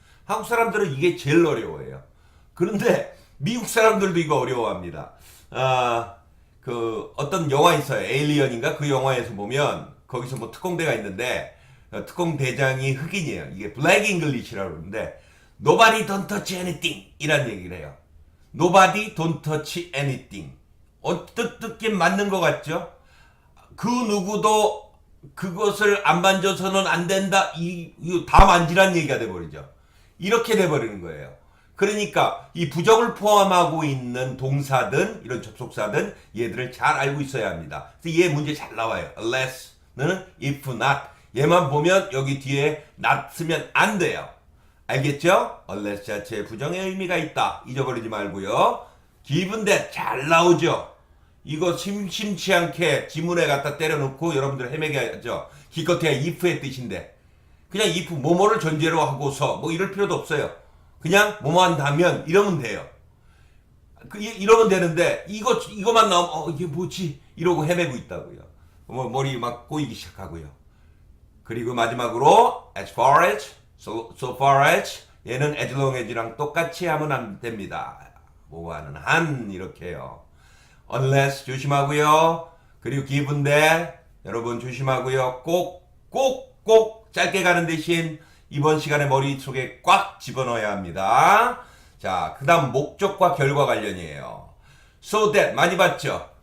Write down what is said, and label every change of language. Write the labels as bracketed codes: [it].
[ko] 한국 사람들은 이게 제일 어려워해요. 그런데 미국 사람들도 이거 어려워합니다. 그 어떤 영화 있어요. 에일리언인가 그 영화에서 보면 거기서 뭐 특공대가 있는데 특공대장이 흑인이에요. 이게 블랙 잉글리시라고 그러는데 [en] Nobody don't touch anything [ko] 이란 얘기를 해요. [en] Nobody don't touch anything. [ko] 뜻긴 맞는 것 같죠? 그 누구도 그것을 안 만져서는 안 된다. 이거 다 만지란 얘기가 돼버리죠. 이렇게 돼버리는 거예요. 그러니까 이 부정을 포함하고 있는 동사든 이런 접속사든 얘들을 잘 알고 있어야 합니다. 그래서 얘 문제 잘 나와요. unless는 if not. 얘만 보면 여기 뒤에 not 쓰면 안 돼요. 알겠죠? unless 자체에 부정의 의미가 있다. 잊어버리지 말고요. given that 잘 나오죠. 이거 심심치 않게 지문에 갖다 때려놓고 여러분들 헤매게 하죠. 기껏해야 if의 뜻인데 그냥 if 뭐뭐를 전제로 하고서 뭐 이럴 필요도 없어요. 그냥 뭐뭐 한다면 이러면 돼요. 이러면 되는데 이거만 나오면 이게 뭐지 이러고 헤매고 있다고요. 머리 막 꼬이기 시작하고요. 그리고 마지막으로 as far as so far as 얘는 as long as랑 똑같이 하면 안 됩니다. 뭐하는 한 이렇게요. unless 조심하고요. 그리고 given that 여러분 조심하고요. 꼭 짧게 가는 대신 이번 시간에 머릿속에 꽉 집어넣어야 합니다. 자, 그 다음 목적과 결과 관련이에요. so that 많이 봤죠?